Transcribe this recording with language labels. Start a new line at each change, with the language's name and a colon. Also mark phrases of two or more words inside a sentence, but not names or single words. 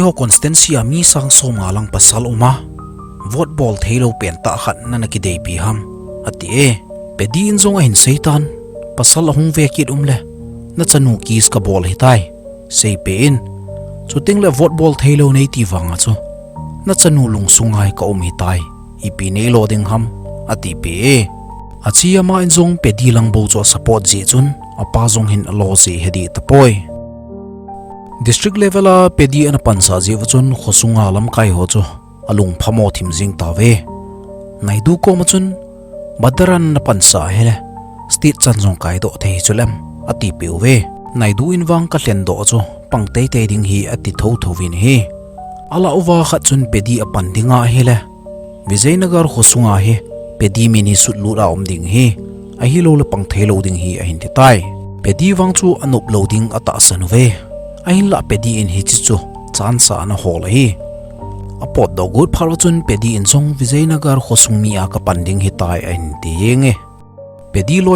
Thado Chin: ho constancy a mi sang so ma lang pasal uma
English: vote ball
Thado Chin: thelo pen ta khat na ki dei pi ham ati pe di in zong a hin seitan pasal hung ve kit le na chanu kis ka ball hi tai sei pe in chuting le
English: vote ball
Thado Chin: thelo nei ti wanga chu na chanu lung sungai ka hi tai ipi nei lo ding ham ati pe achia ma in zong pe di lang bo cho support ji chun apa zong hin lo ji hedi tapoi
English: district level
Thado Chin: a pe di an pansa ji chun khosunga lam kai ho chu alung phamo thim jing tawe naidu ko ma chun badaran na pansa hele state chanjong kai do thei chulam ati pewe naidu in wang ka hlen do chu pangtei te ding hi ati tho thovin hi ala uwa khat chun pe di apan dinga hele Vijaynagar khosunga hi pedi mini sut lu ra om ding hi a hi lo le pang thei lo ding hi a hin ti tai pedi wang chu anup loading ata sanwe a hin la pedi in hi chu chan sa na hol hi apot do good phar chun pedi in song Vijaynagar khosung mi a ka panding hi tai a hin ti yenge pedi loi